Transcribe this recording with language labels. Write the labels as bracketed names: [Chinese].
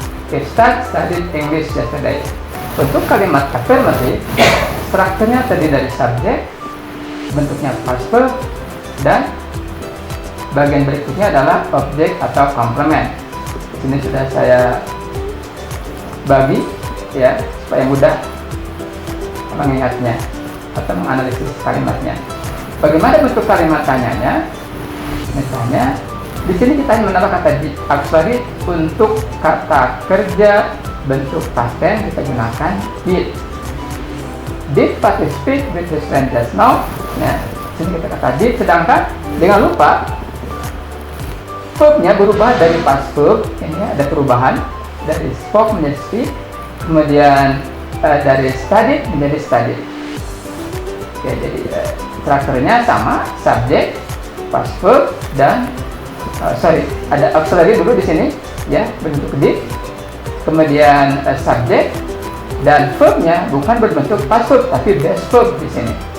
[English] Irsyad studied English yesterday. [Indonesian] Untuk kalimat afirmatif, strukturnya terdiri dari subjek, bentuknya past verb, dan bagian berikutnya adalah objek atau komplement. Di sini sudah saya bagi ya supaya mudah mengingatnya atau menganalisis kalimatnya. Bagaimana bentuk kalimat tanyanya? Misalnya, di sini kita menambah kata did auxiliary. Untuk kata kerja bentuk past tense kita gunakan did. [English] Did Fatih speak with his friend just now? [Indonesian] Nah, sini kita kata did, sedangkan jangan lupa verbnya berubah dari past verb, ini ada perubahan dari spoke menjadi speak, kemudian dari studied menjadi studied. Oke, jadi strukturnya sama, subjek, past verb, dan ada auxiliary dulu di sini, ya, bentuk did, kemudian subjek, dan verbnya bukan berbentuk past verb tapi base verb di sini.